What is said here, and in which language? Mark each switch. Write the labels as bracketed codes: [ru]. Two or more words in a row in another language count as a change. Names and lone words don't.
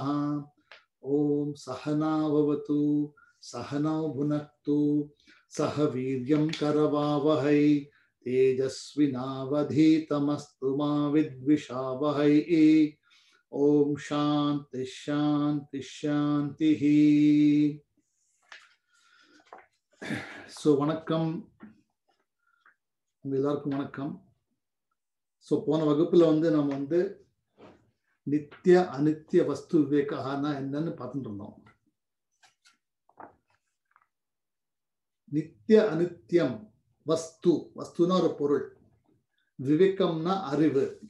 [sa] ओम सहना भवतु सहनौ भुनक्तु सह वीर्यं करवावहै तेजस्विनावधीतमस्तु मा विद्विषावहै। ओम शांति शांति शांति। [ta] வணக்கம், எல்லாருக்கும் வணக்கம். போன வகுப்புல நம்ம [sa] नित्य अनित्य वस्तु [ta] விவேகனா என்னன்னு பார்த்துட்டு இருந்தோம். [sa] नित्य अनित्यं वस्तु, [ta] வஸ்துனா ஒரு பொருள், விவேகம்னா அறிவு.